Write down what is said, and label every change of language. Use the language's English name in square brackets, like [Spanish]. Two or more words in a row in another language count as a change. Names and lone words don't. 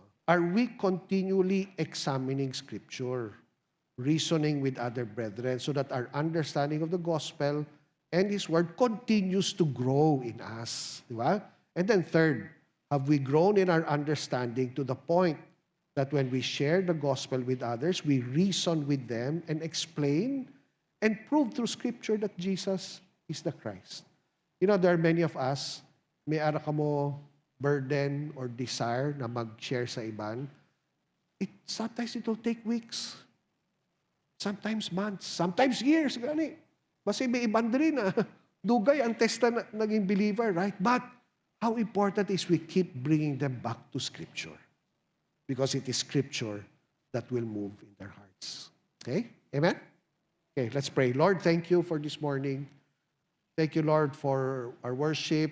[English] Are we continually examining Scripture, reasoning with other brethren so that our understanding of the gospel and His Word continues to grow in us? Diba? And then third, have we grown in our understanding to the point that when we share the gospel with others, we reason with them and explain and prove through Scripture that Jesus is the Christ? There are many of us, [Hiligaynon] may ara ka mo burden or desire na mag-share sa iban. [English] Sometimes it will take weeks. Sometimes months. Sometimes years. Gani. [Hiligaynon] Basta may iban din na dugay ang testa na naging believer, right? [English] But how important is we keep bringing them back to Scripture. Because it is Scripture that will move in their hearts. Okay? Amen? Okay, let's pray. Lord, thank you for this morning. Thank you, Lord, for our worship.